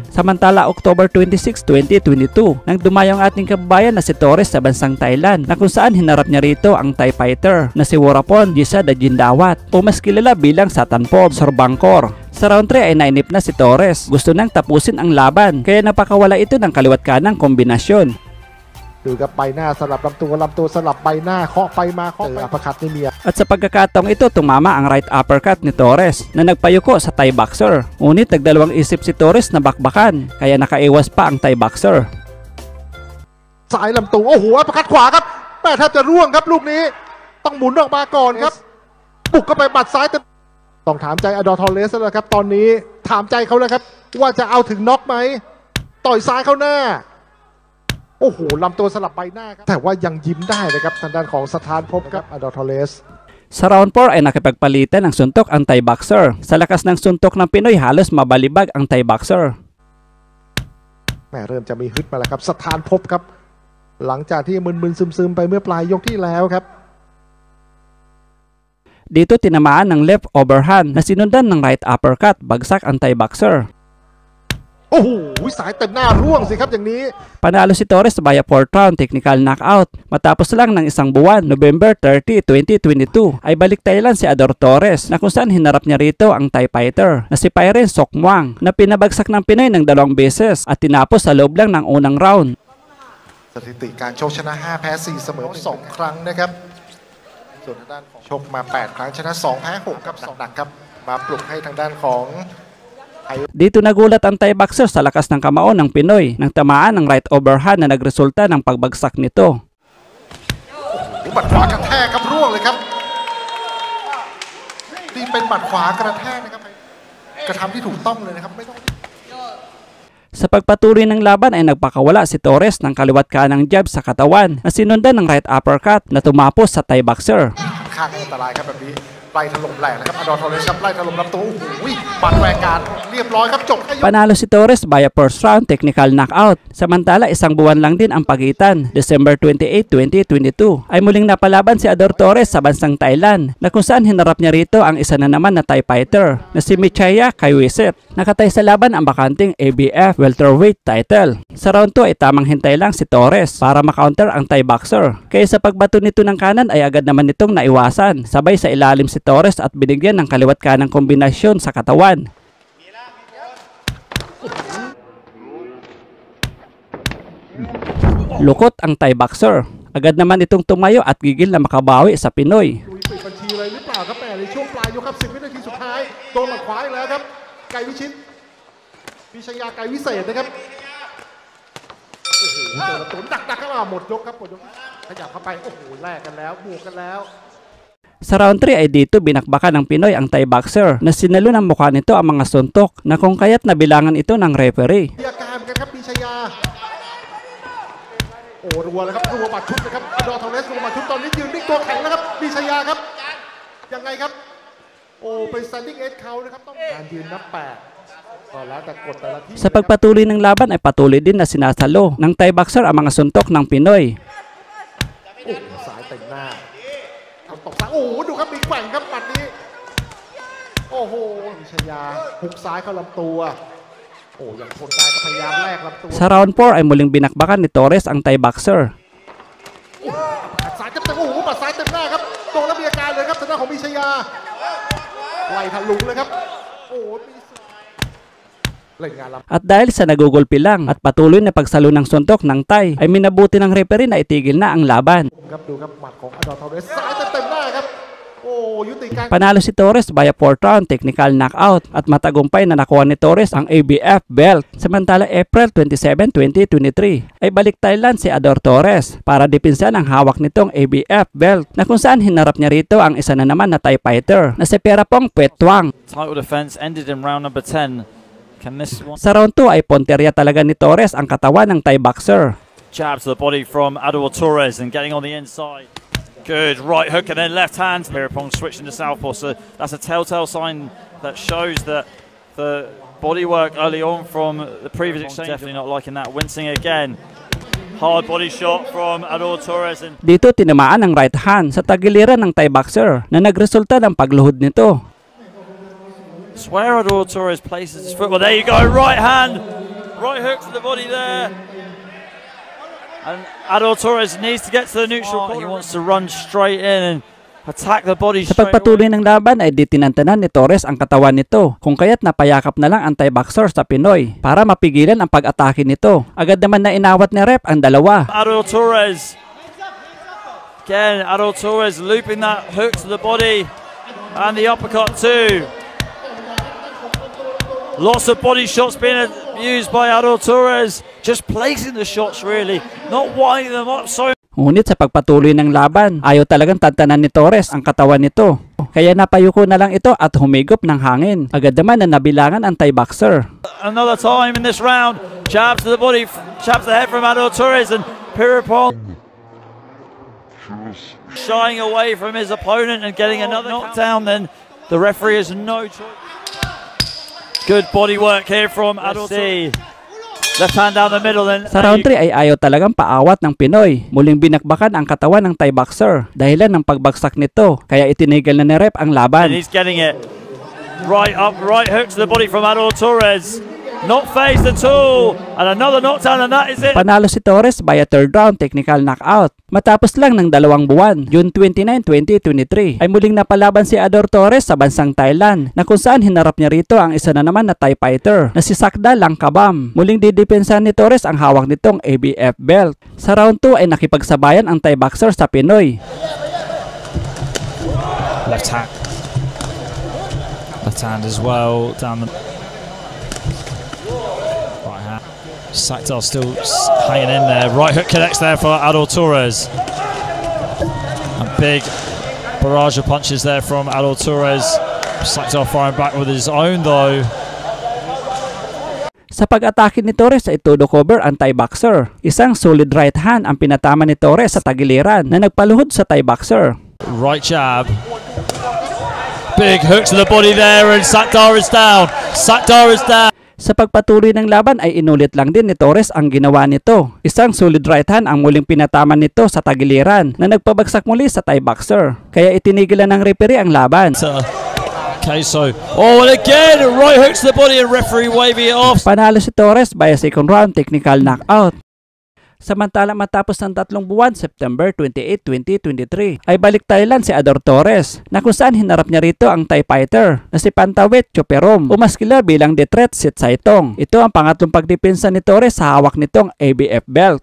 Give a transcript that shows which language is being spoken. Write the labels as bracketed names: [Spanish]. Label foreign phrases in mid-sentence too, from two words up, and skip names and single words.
[Filipino] Samantala October 26, 2022 nang dumayo ang ating kababayan na si Torres sa bansang Thailand na kung saan hinarap niya rito ang [English] Thai fighter [Filipino] na si Worapon Jisa Dajindawat o mas kilala bilang Satanpob Sorbangkor. Sa round 3 ay nainip na si Torres. Gusto nang tapusin ang laban kaya napakawala ito ng kaliwat kanang kombinasyon. [Thai] ดูครับใบหน้าสลับลำตัวสลับใบหน้าเคาะไปมาเคาะไปอัปคัตนี่มี [Filipino] At sa pagkakataong ito tumama ang [English] right uppercut [Filipino] ni Torres na nagpayuko sa [English] Thai boxer. [Filipino] Ngunit nagdalawang isip si Torres na bakbakan kaya nakaiwas pa ang [English] Thai boxer. [Thai] สายลำตัวโอ้โหอัปคัตขวาครับแม่แทบจะร่วงครับลูกนี้ต้องหมุนออกมาก่อนครับบุกเข้าไปบัดซ้ายต้องถามใจอดอร์ทอเรสแล้วครับตอนนี้ถามใจเขาแล้วครับว่าจะเอาถึงน็อกไหมต่อยซ้ายเข้าหน้าโอ้โหลำตัวสลับใบหน้าครับแต่ว่ายังยิ้มได้นะครับทางด้านของสถานภพครับอดอร์ทอเรส [Filipino] Sa round 4 ay nakipagpalitan ng suntok ang [English] Thai boxer. [Filipino] Sa lakas ng suntok ng Pinoy halos mabalibag ang [English] Thai boxer. [Thai] แม่เริ่มจะมีฮึดมาแล้วครับสถานภพครับหลังจากที่มึนๆซึมๆไปเมื่อปลายยกที่แล้วครับ [Filipino] Dito tinamaan ng [English] left overhand [Filipino] na sinundan ng [English] right uppercut, [Filipino] bagsak ang [English] Thai boxer. [Thai] โอ้โหสายเต็มหน้าร่วงสิครับอย่างนี้ [Filipino] Panalo si Torres [English] via 4th round technical knockout. [Filipino] Matapos lang ng isang buwan, November 30, 2022, ay balik Thailand si Ador Torres na kung saan hinarap niya rito ang [English] Thai fighter [Filipino] na si Pyren Sokmuang na pinabagsak ng Pinoy ng 2 beses at tinapos sa loob lang ng unang round. [Thai] สถิติการชกชนะ5แพ้4เสมอ2ครั้งนะครับส่วนทางด้านของชกมา8ครั้งชนะ2แพ้6ครับหนักๆครับมาปลุกให้ทางด้านของ [Filipino] Dito nagulat ang [English] Thai boxer [Filipino] sa lakas ng kamao ng Pinoy nang tamaan ng [English] right overhand [Filipino] na nagresulta ng pagbagsak nito. [Thai] หมัดขวากระแทกครับร่วงเลยครับนี่เป็นหมัดขวากระแทกนะครับกระทำที่ถูกต้องเลยนะครับไม่ต้อง [Filipino] Sa pagpatuloy ng laban ay nagpakawala si Torres ng kaliwat kanang jab sa katawan na sinundan ng [English] right uppercut [Filipino] na tumapos sa [English] Thai boxer. [Thai] ข้างอันตรายครับแบบนี้ไล่ถล่มแหลกนะครับอดอร์ทอเรสครับไล่ถล่มลำตัวโอ้โหหมัดแรงการเรียบร้อยครับจบ [Filipino] Panalo si Torres [English] via first round technical knockout. [Filipino] Samantala isang buwan lang din ang pagitan. December 28, 2022 ay muling napalaban si Ador Torres sa bansang Thailand na kung saan hinarap niya rito ang isa na naman na [English] Thai fighter [Filipino] na si Michaya Kaiwisit. Nakatay sa laban ang bakanting [English] ABF welterweight title. [Filipino] Sa round 2 ay tamang hintay lang si Torres para makounter ang [English] Thai boxer. [Filipino] Kaya sa pagbato nito ng kanan ay agad naman itong naiwasan. Sabay sa ilalim si Torres at binigyan ng kaliwat kanang kombinasyon sa katawan. Lukot ang [English] Thai boxer. [Filipino] Agad naman itong tumayo at gigil na makabawi sa Pinoy. [Thai] ปิดบัญชีเลยหรือเปล่าครับแม่ในช่วงปลายยกครับ10วินาทีสุดท้ายโดนหมัดขวาอีกแล้วครับไก่วิชิตวิชยาไก่วิเศษนะครับโอ้โหเจอตัวดักๆเข้ามาหมดยกครับหมดยกขยับเข้าไปโอ้โหแลกกันแล้วบวกกันแล้ว [Filipino] Sa round 3 ay dito binakbakan ng Pinoy ang [English] Thai boxer [Filipino] na sinalo ng mukha nito ang mga suntok na kung kaya't nabilangan ito ng referee. [Thai] มีอาการกันครับปีชยาโอ้รัวเลยครับรัวบัดชุดนะครับอดอร์ทอเรสรัวบัดชุดตอนนี้ยืนนิ่งตัวแข็งแล้วครับปีชยาครับยังไงครับโอ้เป็น [English] standing edge [Thai] เขานะครับต้องการยืนนับ8ก็แล้วแต่กดแต่ละที่ [Filipino] Sa pagpatuloy ng laban ay patuloy din na sinasalo ng [English] Thai boxer [Filipino] ang mga suntok ng Pinoy. [Thai] โอ้สายเต็มหน้าตบซ้ายโอ้ดูครับมีแกว่งครับปัดนี้โอ้โอ้โหวิชยาหุกซ้ายเข้าลำตัวโอ้ยังทนได้ก็พยายามแลกลำตัว [Filipino] Sa round 4 ay muling binakbakan ni Torres ang [English] Thai boxer. [Thai] ปัดซ้ายเต็มๆโอ้โหปัดซ้ายเต็มหน้าครับโดนแล้วมีอาการเลยครับทางด้านของวิชยาไล่ทะลุเลยครับโอ้มีเล่นงานลำ [Filipino] At dahil sa nagugulpi lang at patuloy na pagsalo ng suntok ng Thai, ay minabuti ng referee na itigil na ang laban. [Thai] ครับดูครับหมัดของอดอร์ทอเรสซ้ายเต็มๆหน้าครับโอ้ยุติการ [Filipino] Panalo si Torres [English] via 4th round technical knockout [Filipino] at matagumpay na nakuha ni Torres ang ABF belt. Samantala April 27, 2023 ay balik Thailand si Ador Torres para depensahan ang hawak nitong ABF belt na kung saan hinarap niya rito ang isa na naman na [English] Thai fighter [Filipino] na si Perapong Phuethuong. [English] Title defense ended in round number 10. Can this one? [Filipino] Sa round 2 ay ponterya talaga ni Torres ang katawan ng [English] Thai boxer. Jab to the body from Ador Torres and getting on the inside. Good right hook and then left hand. Perapong switching to southpaw. So that's a telltale sign that shows that the body work early on from the previous exchange. Definitely not liking that. Wincing again. Hard body shot from Ador Torres. And [Filipino] Dito tinamaan ang [English] right hand [Filipino] sa tagiliran ng [English] Thai boxer [Filipino] na nagresulta ng pagluhod nito. [English] Swear Ador Torres places his foot. Well, there you go. Right hand. Right hook to the body there. And Ador Torres needs to get to the neutral corner. He wants to run straight in and attack the body [Filipino] Sa [English] straight [Filipino] pagpatuloy [English] away. [Filipino] ng laban ay ditinantanan ni Torres ang katawan nito, kung kaya't napayakap na lang ang [English] Thai boxer [Filipino] sa Pinoy para mapigilan ang pag-atake nito. Agad naman na inawat ni ref ang dalawa. [English] Ador Torres. Again, Ador Torres looping that hook to the body. And the uppercut too. Lots of body shots being used by Ador Torres. Just placing the shots really. Not winding them up so. [Filipino] Ngunit sa pagpatuloy ng laban, ayaw talagang tantanan ni Torres ang katawan nito. Kaya napayuko na lang ito at humigop ng hangin. Agad naman na nabilangan ang [English] Thai boxer. Another time in this round. Jab to the body, jab to the head from Ador Torres and Perapong shying away from his opponent and getting another knockdown. Then the referee has no choice. Good body work here from Ador Torres. Left hand down the middle. Then [Filipino] Sa round 3 ay ayaw talagang paawat ng Pinoy. Muling binakbakan ang katawan ng [English] Thai boxer [Filipino] dahilan ng pagbagsak nito. Kaya itinigil na ni ref ang [English] and [Filipino] laban. [English] he's getting it right up, right hook to the body from Ador Torres. Not phased at all. And another knockdown, and that is it. [Filipino] Panalo si Torres [English] via 3rd round technical knockout. [Filipino] Matapos lang ng 2 buwan, June 29, 2023, ay muling napalaban si Ador Torres sa bansang Thailand na kung saan hinarap niya rito ang isa na naman na [English] Thai fighter [Filipino] na si Sakda Langkabam. Muling didepensahan ni Torres ang hawak nitong ABF belt. Sa round 2 ay nakipagsabayan ang [English] Thai boxer [Filipino] sa Pinoy. [English] Left hand. Left hand as well down the right hand. Sakdal still hanging in there. Right hook connects there for Ador Torres. And big barrage of punches there from Ador Torres. Sakdal firing back with his own though. [Filipino] Sa pag-atake ni Torres ay todo cover ang [English] Thai boxer. [Filipino] Isang [English] solid right hand [Filipino] ang pinatama ni Torres sa tagiliran na nagpaluhod sa [English] Thai boxer. Right jab. Big hook to the body there and Sakdal is down. Sakdal is down. [Filipino] Sa pagpatuloy ng laban ay inulit lang din ni Torres ang ginawa nito. Isang [English] solid right hand [Filipino] ang muling pinatama nito sa tagiliran na nagpabagsak muli sa [English] Thai boxer. [Filipino] Kaya itinigilan ng referee ang laban. [English] Queso. Oh, and again, right hook to the body and referee waving it off. [Filipino] Panalo si Torres [English] via 2nd round technical knockout. [Filipino] Samantala matapos ng 3 buwan, September 28, 2023, ay balik Thailand si Ador Torres na kung saan hinarap niya rito ang [English] Thai fighter [Filipino] na si Pantawet Choperom o mas kilala bilang Detret Sitsaitong. Ito ang pangatlong pagdepensa ni Torres sa hawak nitong ABF belt.